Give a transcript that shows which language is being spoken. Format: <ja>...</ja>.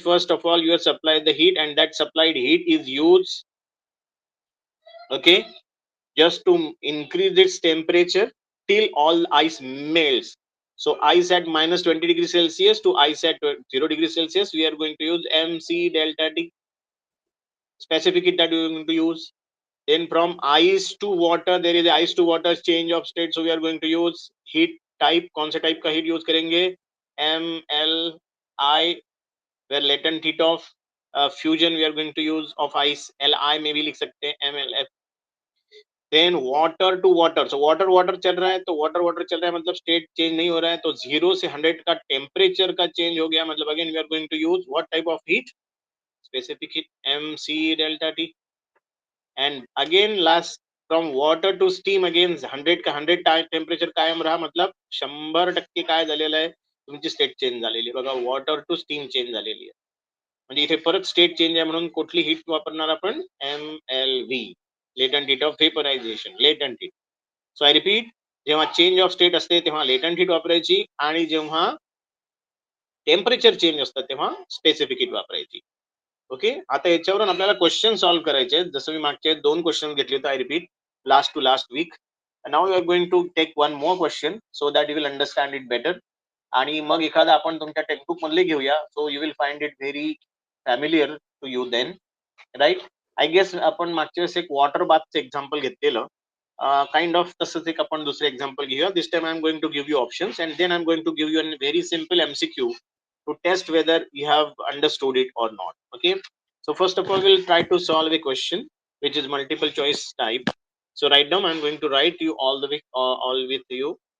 <en>First of all, you have supplied the heat, and that supplied heat is used, okay, just to increase its temperature till all ice melts. So ice at minus 20 degrees Celsius to ice at 0 degrees Celsius, we are going to use MC delta T specific heat that we are going to use. Then from ice to water, there is a ice to water change of state, so we are going to use heat type.</en> <hi>कौन से type का heat use करेंगे?</hi> <en>MLI, where latent heat of fusion we are going to use of ice.</en> <hi>LI में भी लिख सकते हैं MLF.</hi> <en>then water to water,</en> <hi>so water water चल रहा है, तो वाटर वाटर चल रहा है मतलब स्टेट चेंज नहीं हो रहा है, तो 0 से 100 का टेम्परेचर का चेंज हो गया, मतलब</hi> <en>Again we are going to use what type of heat? Specific heat, M C delta T. And again last from water to steam,</en> <mr>again 100 का 100 टेम्परेचर कायम रहा, मतलब 100% काय झालेलं आहे, तुमची स्टेट चेंज झालेली आहे बघा, वॉटर टू स्टीम चेंज झालेली आहे. म्हणजे इथे परत स्टेट चेंज आहे, म्हणून कुठली हीट वापरणार आपण? MLV, लेटंट heat of vaporisation, लेटंट heat.</mr> <en>so I repeat,</en> <mr>जेव्हा चेंज ऑफ स्टेट असते तेव्हा लेटंट हीट वापरायची, आणि जेव्हा टेम्परेचर चेंज असतं तेव्हा स्पेसिफिक हीट वापरायची. ओके, आता याच्यावरून आपल्याला क्वेश्चन सॉल्व्ह करायचे आहेत. जसं मी मागचे 2 क्वेश्चन घेतले होते,</mr> <en>I repeat, last to last week. Now you are going to take one more question so that you will understand it better.</en> <mr>आणि मग एखादा आपण तुमच्या टेक्स्टबुक मधले घेऊया,</mr> <en>So you will find it very familiar to you then, right.</en> <mr>I guess आपण मागच्या वेळेस एक वॉटर बाथचं एक्झाम्पल घेतलेलं, काइंड ऑफ तसंच एक आपण दुसरं एक्झाम्पल घेऊया.</mr> <en>This time I am going to give you options, and then I am going to give you a very simple MCQ to test whether you have understood it or not. Okay, so first of all we'll try to solve a question which is multiple choice type. So right now I'm going to write you all the way all with you.</en>